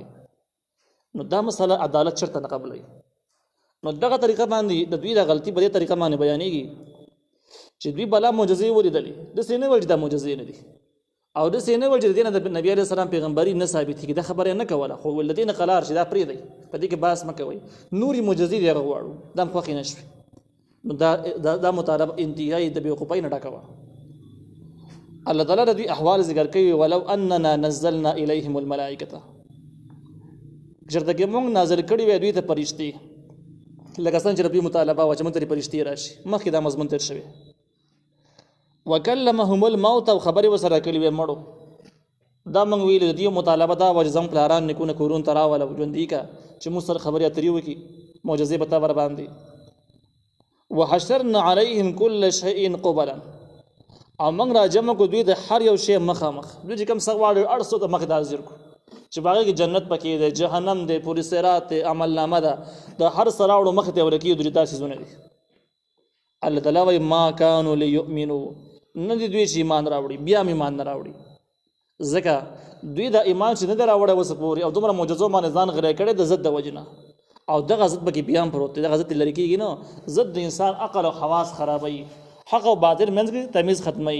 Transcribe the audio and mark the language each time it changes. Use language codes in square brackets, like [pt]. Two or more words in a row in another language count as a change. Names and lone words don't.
[ps] نو دا مسله عدالت چېرته نه قبلوي. نو دغه طریقه باندې د دوی دا غلطي په دې طریقه باندې بیانېږي چې دوی بلا معجزې ولیدلې، داسې نه ویل چې دا معجزې نه دي، او داسې نه ویل چې د دې نه د نبي [ar] علیه السلام [ps] پیغمبري نه ثابتېږي، دا خبره یې نه کوله، خو له دې نه قلار چې دا پرېږدئ، په دې کې بحث مه کوئ، نورې معجزې دې هغه غواړو، دا هم خوښې نه شوې. نو دا مطالبه انتهایي د بېوقوفۍ نه ډکه وه. الله تعالی د دوی احوال ذکر کوي، [ar] ولو اننا نزلنا الیهم الملائکته، [ps] چېرته کې موږ نازل کړي وی دوی ته فرشتې، لکه څنګه چې د دوی مطالبه وه چې موږ ته فرشتې راشي، مخکې دا مضمون تېر شوی. [ar] وکلمهم الموت، [ps] او خبرې ورسره کړي وې مړو. دا موږ ویلي د دوی مطالبه دا وه چې زموږ پلاران نیکونه کورونو ته راوله ژوندي که چې موږ سره خبرې اترې وکړي، معجزې به تا ورباندې. [ar] وحشرنا علیهم کل شیء قبلا، [ps] او موږ راجمع کړو دوی د هر یو شی مخامخ، دوی چې کوم څه غواړي هر څه ته مخې ته حاضر کړو چې په هغې کې جنت پکې دی، جهنم دی، پورې صراط دی، عملنامه ده، د هر څه راوړو مخې ته ورکېږدو چې دا څیزونه دي. الله تعالی وایي [ar] ما کانوا لیؤمنو، [ps] نه دي دوی چې ایمان راوړي، بیا هم ایمان نه راوړي، ځکه دوی دا ایمان چې نه دی راوړی اوسه پورې او دومره معجزو باندې ځان غری کړی د ضد د وجې نه، او دغه ضد پکې بیا هم پروت دی، دغه ضد لرې کېږي نه، ضد د انسان عقل او حواس خرابوي، حق او باطل منځ کې تمیز ختموي.